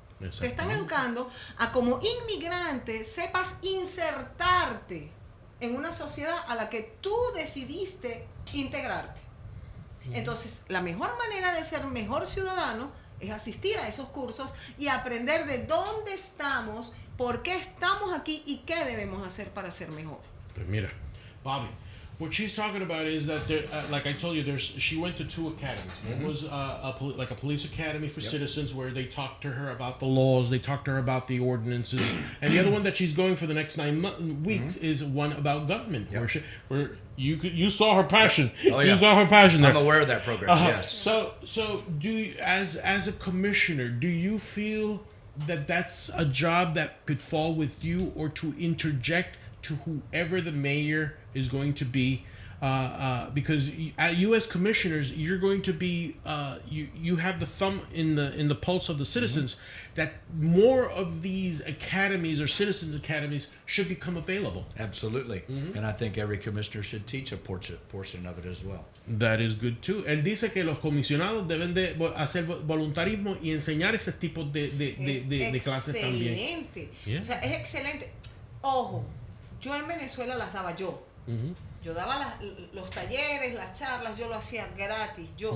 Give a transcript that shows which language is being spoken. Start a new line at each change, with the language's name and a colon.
Spanish: Te están educando a como inmigrante sepas insertarte en una sociedad a la que tú decidiste integrarte. Entonces, la mejor manera de ser mejor ciudadano es asistir a esos cursos y aprender de dónde estamos, por qué estamos aquí y qué debemos hacer para ser mejor. Pues mira,
English: Bobby, what she's talking about is that there, like I told you, she went to 2 academies. One was like a police academy for citizens where they talked to her about the laws, they talked to her about the ordinances, and the other one that she's going for the next 9 weeks is one about government, where you saw her passion. You saw her passion there. I'm aware of that program. Yes. So do you, as a commissioner, do you feel that that's a job that could fall with you, or to interject to whoever the mayor is going to be, because you as commissioners, you're going to be you have the thumb in the pulse of the citizens, that more of these academies or citizens academies should become available. Absolutely. And I think every commissioner should teach a portion of it as well. That is good too.
Spanish: Él dice que los comisionados deben de hacer voluntarismo y enseñar ese tipo de clases también. Excelente. O sea, es excelente. Ojo, yo en Venezuela las daba yo. Yo daba los talleres, las charlas, yo lo hacía gratis.